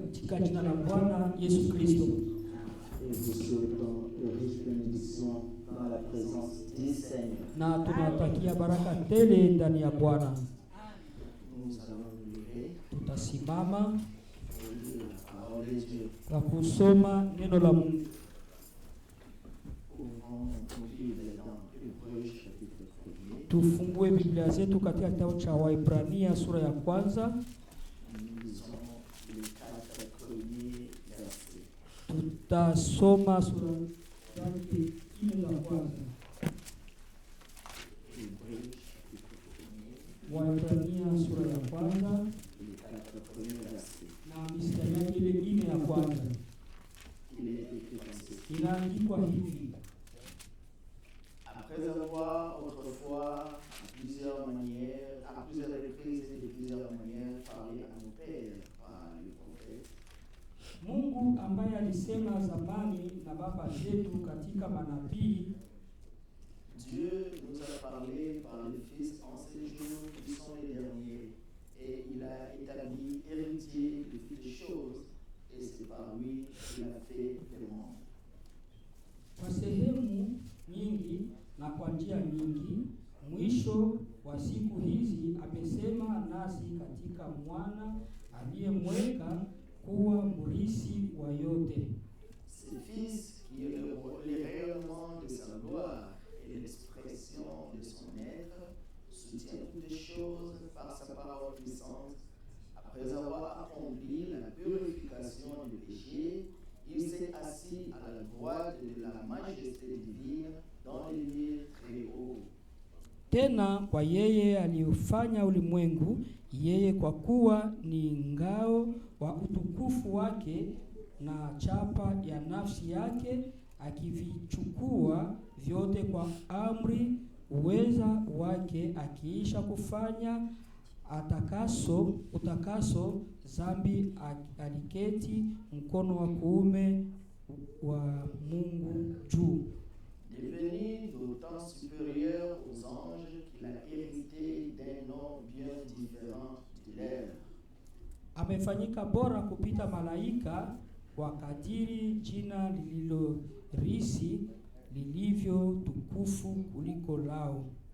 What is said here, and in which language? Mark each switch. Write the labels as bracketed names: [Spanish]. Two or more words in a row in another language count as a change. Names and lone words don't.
[Swahili] katika jina la Bwana Yesu Kristo. [French] Et vous souhaitons de riches bénédictions dans la présence du Seigneur. [Swahili] Na tunawatakia baraka tele ndani ya Bwana. [French] Nous allons nous lever [Swahili] Tutasimama [French] et lire la parole de Dieu. [Swahili] kwa kusoma neno la Mungu. [French] Ouvrons nos Bibles dans Hébreux chapitre 1er. [Swahili] Tufungue Biblia zetu katika kitabu cha Waebrania sura ya kwanza. [French] Nous lisons les 4 premiers versets. [Swahili] Tutasoma sura yake ile ya kwanza. [French] Hébreux chapitre 1er, [Swahili] Waebrania sura ya kwanza [French] les 4 premiers versets. [Swahili] na mistari yake ile ine ya kwanza. [French] Il est écrit ainsi. [Swahili] Inaandikwa hivi: [French] Après avoir autrefois, à plusieurs reprises et de plusieurs manières, parlé à nos pères par les prophètes, [Swahili] Mungu ambaye alisema zamani na baba zetu katika manabii, [French] Dieu nous a parlé par le Fils en ces jours qui sont les derniers, et il a établi héritier de toutes les choses, et c'est par lui qu'il a fait le monde. [Swahili] kwa sehemu nyingi na kwa njia nyingi, mwisho wa siku hizi amesema nasi katika mwana aliyemweka kuwa mrisi wa yote. [French] Ce Fils qui est le rayonnement de sa gloire et l'expression de son être, soutient toutes les choses par sa parole puissante. Après avoir accompli la purification du péché, il s'est assis à la droite de la majesté divine dans les lieux très hauts. [Swahili] Tena kwa yeye aliufanya ulimwengu, yeye kwa kuwa ni ngao wa utukufu wake na chapa ya nafsi yake, akivichukua vyote kwa amri uweza wake, akiisha kufanya utakaso zambi, aliketi mkono wa kuume wa Mungu juu. [French] Devenu d'autant supérieur aux anges qu'il a hérité d'un nom bien différent de leur. [Swahili] Amefanyika bora kupita malaika, kwa kadiri jina lililorisi lilivyo tukufu kuliko lao.